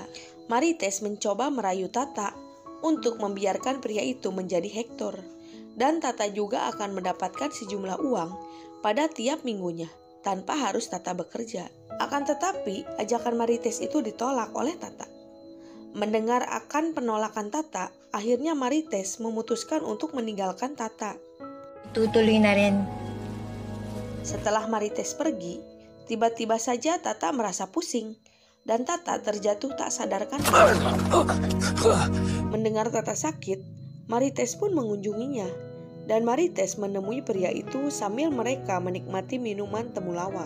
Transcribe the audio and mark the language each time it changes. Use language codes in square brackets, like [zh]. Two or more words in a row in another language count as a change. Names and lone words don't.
[id] Marites mencoba merayu Tata untuk membiarkan pria itu menjadi Hector, dan Tata juga akan mendapatkan sejumlah uang pada tiap minggunya, tanpa harus Tata bekerja. Akan tetapi, ajakan Marites itu ditolak oleh Tata. Mendengar akan penolakan Tata, akhirnya Marites memutuskan untuk meninggalkan Tata. [tl] Tutuloy na rin. [id] Setelah Marites pergi, tiba-tiba saja Tata merasa pusing, dan Tata terjatuh tak sadarkan diri. Mendengar Tata sakit, Marites pun mengunjunginya, dan Marites menemui pria itu sambil mereka menikmati minuman temulawak.